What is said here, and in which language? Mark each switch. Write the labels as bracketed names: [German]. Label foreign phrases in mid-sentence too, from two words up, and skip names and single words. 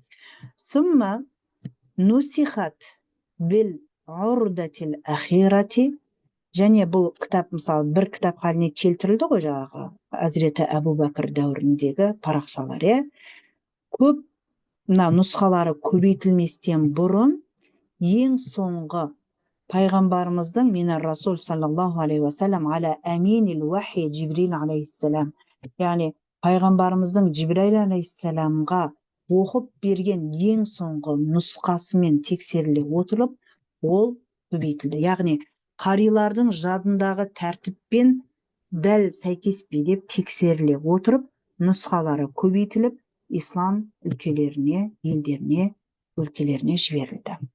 [Arabic] ثم نسخت بالعرضة الأخيرة. [Kazakh] Және бұл кітап, мысалы, бір кітап халіне келтірілді ғой жаңағы Хазіреті Әбу Бәкір дәуіріндегі парақшалар. Көп нұсқалары көбейтілместен бұрын ең соңғы пайғамбарымыздың [Arabic] من الرسول صلى الله عليه وسلم على أمين الوحي جبريل عليه السلام, [Kazakh] яғни пайғамбарымыздың Жибраил алейхиссаламға оқып берген ең соңғы нұсқасымен тексеріле отырып, ол көбейтілді. Яғни қарилардың жадындағы тәртіппен дәл сәйкеспей деп тексеріле отырып, нұсқалары көбейтіліп, ислам өлкелеріне, елдеріне, өлкелеріне жіберілді.